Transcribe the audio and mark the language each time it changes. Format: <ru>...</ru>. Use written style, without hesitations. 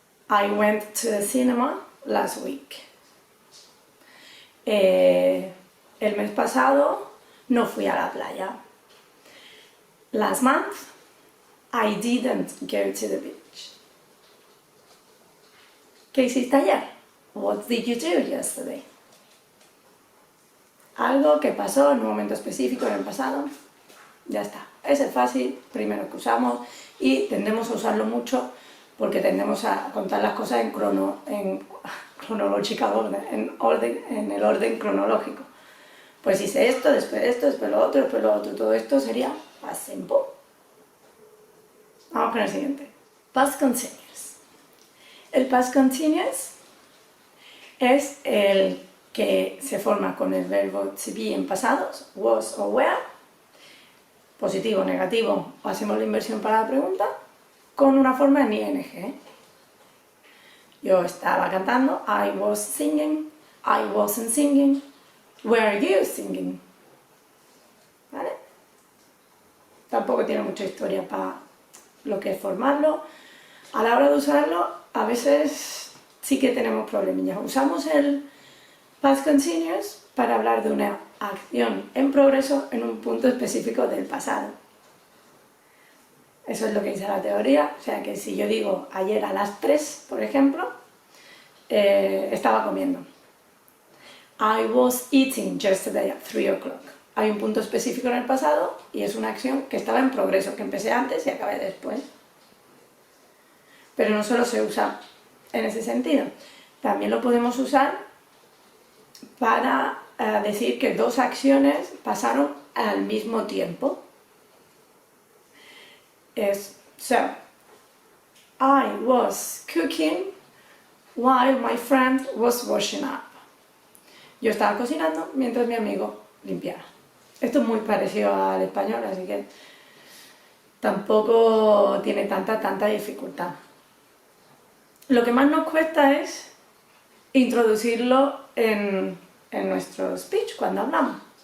<en>I went to the cinema last week.</en> <es>El mes pasado no fui a la playa.</es> <en>Last month, I didn't go to the beach.</en> <es>¿Qué hiciste ayer?</es> <en>What did you do yesterday?</en> <es>Algo que pasó en un momento específico en el pasado. Ya está. Ese es fácil, primero que usamos, y tendemos a usarlo mucho porque tendemos a contar las cosas en cronológica orden, en el orden cronológico. Pues hice esto, después lo otro, después lo otro. Todo esto sería past simple. Vamos con el siguiente. Past continuous. El past continuous es el que se forma con el verbo to be en pasados, was o were, positivo, negativo, o hacemos la inversión para la pregunta, con una forma en ing. Yo estaba cantando,</es> <en>I was singing, I wasn't singing, were you singing?</en> <es>¿Vale? Tampoco tiene mucha historia para lo que es formarlo. A la hora de usarlo, a veces sí que tenemos problemillas. Usamos el past continuous para hablar de una acción en progreso en un punto específico del pasado. Eso es lo que dice la teoría, o sea que si yo digo ayer a las 3, por ejemplo, estaba comiendo.</es> <en>I was eating yesterday at 3 o'clock.</en> <es>Hay un punto específico en el pasado y es una acción que estaba en progreso, que empecé antes y acabé después. Pero no solo se usa en ese sentido, también lo podemos usar para decir que dos acciones pasaron al mismo tiempo. es so.</es> <en>I was cooking while my friend was washing up.</en> <es>Yo estaba cocinando mientras mi amigo limpiaba. Esto es muy parecido al español, así que tampoco tiene tanta dificultad. Lo que más nos cuesta es introducirlo en nuestro speech cuando hablamos.</es>